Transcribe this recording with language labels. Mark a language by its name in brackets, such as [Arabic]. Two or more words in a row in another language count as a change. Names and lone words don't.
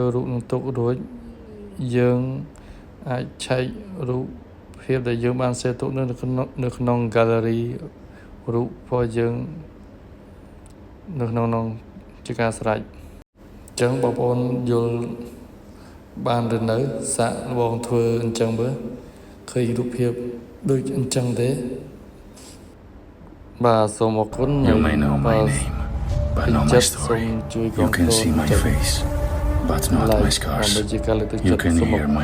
[Khmer] រូបនឹងទុករួចយើងអាចឆែករូបភាពដែលយើងបាន save ទុកនៅក្នុង gallery រូបរបស់យើងនៅក្នុងនោះជាការស្រេចអញ្ចឹងបងប្អូនយល់បានឬនៅសាកបងធ្វើអញ្ចឹងមើលឃើញរូបភាពដូចអញ្ចឹងទេបាទសូមអរគុណ [English] You may know my name, but not my story. You can see my face, but not my scars. You can hear my